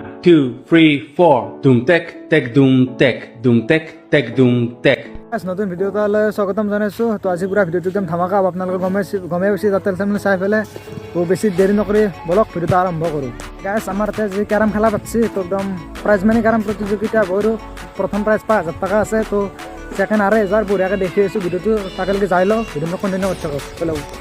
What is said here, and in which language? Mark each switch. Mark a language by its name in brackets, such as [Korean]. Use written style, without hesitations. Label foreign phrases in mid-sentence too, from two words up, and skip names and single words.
[English] 2, 3, 4. Doom tech, tech, doom tech, doom tech, tech, doom tech. [Assamese] নতুন ভিডিও তাহলে স্বাগতম জানাইছোঁ তো আজি পুৰা ভিডিঅ'টো একদম ধামাকা হ'ব আপোনালোকে গমেই পাইছে তাতে মানে চাই পেলাই তো বেছি দেৰি নকৰি বলক ভিডিঅ'টো আৰম্ভ কৰোঁ গাইছ আমাৰ ইয়াতে যি কেৰম খেলা পাতিছে তো একদম [English] prize money [Assamese] কেৰম প্ৰতিযোগিতা হ'ব প্ৰথম প্ৰাইজ 5,000 টকা আছে তো ছেকেণ্ড 1,000 বঢ়িয়াকৈ দেখি আছোঁ ভিডিঅ'টো তাকেলৈকে যাই লওঁ ভিডিঅ'টো কণ্টিনিউ কৰি থাকক পেলাওঁ